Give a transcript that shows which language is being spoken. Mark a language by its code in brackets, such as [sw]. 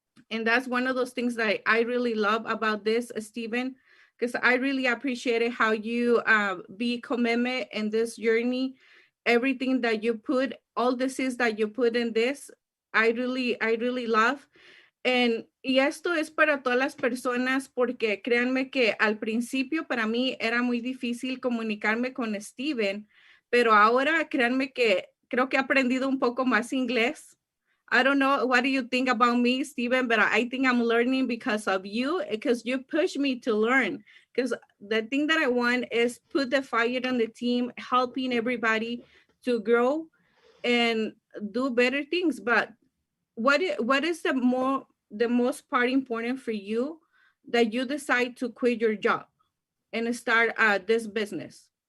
[en] And that's one of those things that I really love about this, Stephen, because I really appreciated how you be commitment in this journey, everything that you put, all the seeds that you put in this, I really love. [es] Y esto es para todas las personas, porque créanme que al principio para mí era muy difícil comunicarme con Steven, pero ahora créanme que creo que he aprendido un poco más inglés. [en] I don't know, what do you think about me, Steven? But I think I'm learning because of you, because you push me to learn. Because the thing that I want is put the fire on the team, helping everybody to grow and do better things. But what is the most part important for you that you decide to quit your job and start this business?